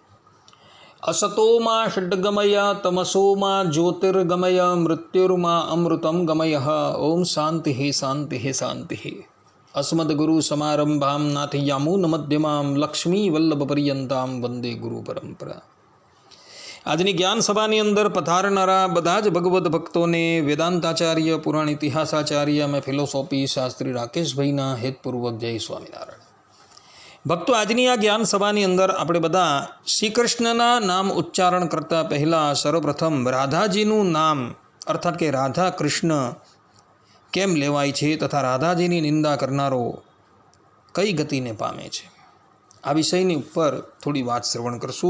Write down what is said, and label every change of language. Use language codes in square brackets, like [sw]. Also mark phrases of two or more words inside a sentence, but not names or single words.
[sa] असतो मा षड्गमय तमसो मा ज्योतिर्गमय मृत्युर्मा अमृतं गमयः। ओम शांति शांति शांति। अस्मद्गुरुसमारम्भां नाथयामुनमध्यमां लक्ष्मीवल्लभपर्यन्तां वंदे गुरुपरंपरा। [gu] આજની જ્ઞાન સભાની અંદર પધારનારા બધા જ ભગવદ્ ભક્તોને વેદાંતાચાર્ય, પુરાણ ઇતિહાસાચાર્ય અને ફિલોસોફી શાસ્ત્રી રાકેશભાઈના હેતપૂર્વક જય સ્વામિનારાયણ. ભક્તો, આજની આ જ્ઞાન સભાની અંદર આપણે બધા શ્રી કૃષ્ણના નામ ઉચ્ચારણ કરતાં પહેલાં સર્વપ્રથમ રાધાજીનું નામ અર્થાત કે રાધા કૃષ્ણ કેમ લેવાય છે તથા રાધાજીની નિંદા કરનારો કઈ ગતિને પામે છે, આ વિષયની ઉપર થોડી વાત શ્રવણ કરશું.